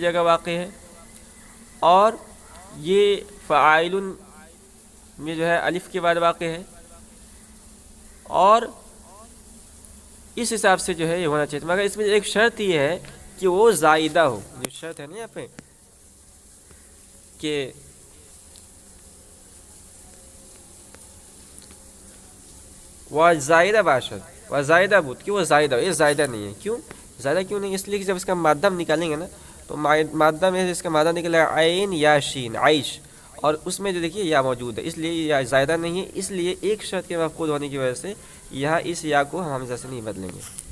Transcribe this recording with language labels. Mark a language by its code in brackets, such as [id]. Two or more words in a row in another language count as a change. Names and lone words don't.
[ur] جگہ واقع ہے، اور یہ فاعلن میں جو ہے الف کے بعد واقع ہے، اور اس حساب سے جو ہے یہ ہونا چاہیے، مگر اس میں ایک شرط یہ ہے کہ وہ زائدہ ہو، جو شرط ہے نا یہاں پہ کہ وہ [fa] زائدہ باشد و زائدہ بود، [ur] کہ وہ زائدہ ہو، یہ زائدہ نہیں ہے، کیوں زائدہ کیوں نہیں؟ اس لیے کہ جب اس کا مادہ ہم نکالیں گے نا تو مادہ میں اس کا مادہ نکلا عین یا شین، عائش، اور اس میں جو دیکھیے یا موجود ہے، اس لیے یہ زائدہ نہیں ہے، اس لیے ایک شرط کے مفقود ہونے کی وجہ سے یہاں اس یا کو ہم حمزہ سے نہیں بدلیں گے۔